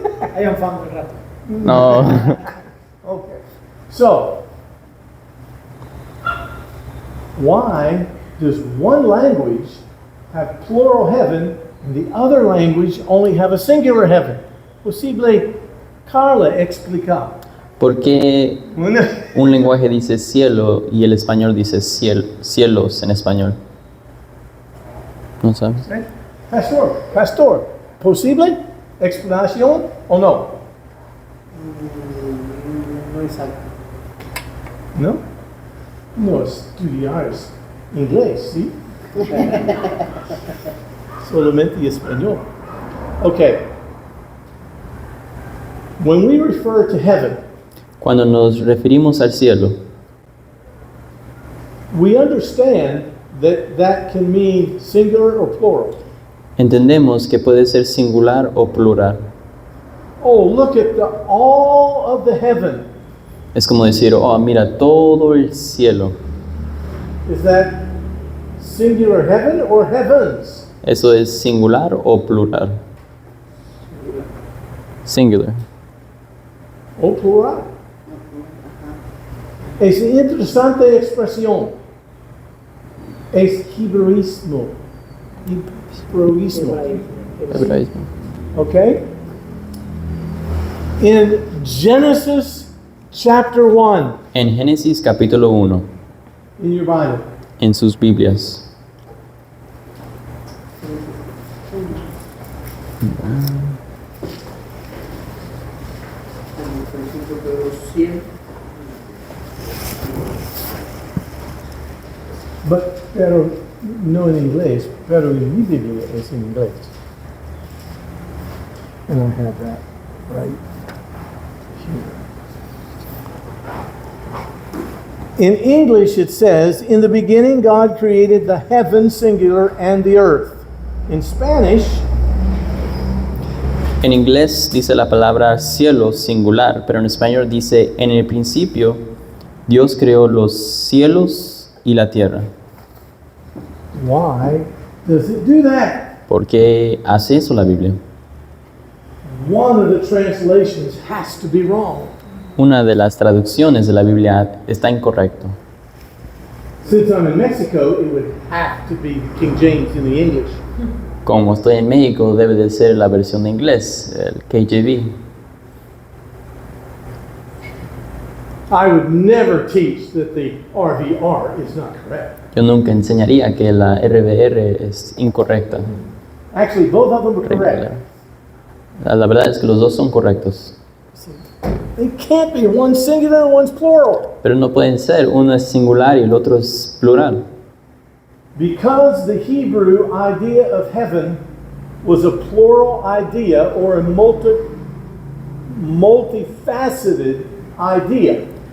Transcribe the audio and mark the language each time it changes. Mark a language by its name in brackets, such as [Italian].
[Spanish] I am fan del rato. No. [English] Okay. So, why does one language have plural heaven and the other language only have a singular heaven? [Spanish] Posible Carla explicar. ¿Por qué un lenguaje dice cielo y el español dice cielos en español? ¿No sabes? Pastor, ¿posible explicación o no? No exacto. ¿No? No estudias inglés, ¿sí? Solamente español. Okay. [English] When we refer to heaven, [Spanish] Cuando nos referimos al cielo, [English] we understand that that can mean singular or plural. [Spanish] entendemos que puede ser singular o plural. [English] Oh, look at all of the heaven. [Spanish] Es como decir, oh, mira todo el cielo. [English] Is that singular heaven or heavens? [Spanish] ¿Eso es singular o plural? Singular. O plural. Es interesante expresión. Es hebreísmo. Hebreísmo. Hebraísmo. [English] Okay? In Genesis chapter 1, [Spanish] En Génesis capítulo 1, [English] in your Bible, [Spanish] en sus Biblias, En el principio de los 100. pero no en inglés, pero en mi Biblia es en inglés. [English] And I have that right here. In English it says, in the beginning God created the heaven singular and the earth. In Spanish, [Spanish] en inglés dice la palabra cielo singular, pero en español dice, en el principio Dios creó los cielos y la tierra. [English] why does it do that? [Spanish] ¿Por qué hace eso la Biblia? [English] One of the translations has to be wrong. [Spanish] Una de las traducciones de la Biblia está incorrecto. [English] Since I'm in Mexico, it would have to be King James in the English. [Spanish] Como estoy en México, debe de ser la versión de inglés, el KJV. [English] I would never teach that the RVR is not correct. [Spanish] Yo nunca enseñaría que la RVR es incorrecta. [English] Actually, both of them are correct. [Spanish] La verdad es que los dos son correctos. [English] They can't be. One's singular and one's plural. [Spanish] Pero no pueden ser. Uno es singular y el otro es plural. [English] Because the Hebrew idea of heaven was a plural idea or a multifaceted idea.